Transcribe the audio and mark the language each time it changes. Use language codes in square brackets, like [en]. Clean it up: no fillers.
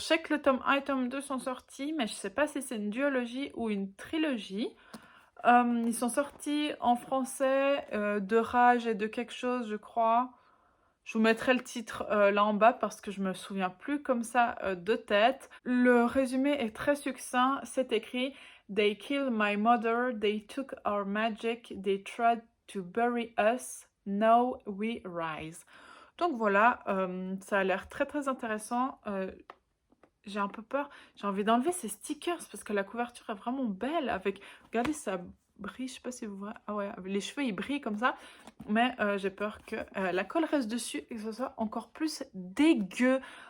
[fr] Je sais que le tome 1 et le tome 2 sont sortis, mais je sais pas si c'est une duologie ou une trilogie. Ils sont sortis en français de Rage et de quelque chose, je crois. Je vous mettrai le titre là en bas parce que je me souviens plus comme ça de tête. Le résumé est très succinct. C'est écrit: [en] They killed my mother, they took our magic, they tried to bury us, now we rise. [fr] Donc voilà, ça a l'air très très intéressant. J'ai un peu peur. J'ai envie d'enlever ces stickers parce que la couverture est vraiment belle. Avec, regardez, ça brille. Je sais pas si vous voyez. Ah ouais, les cheveux ils brillent comme ça. Mais j'ai peur que la colle reste dessus et que ce soit encore plus dégueu.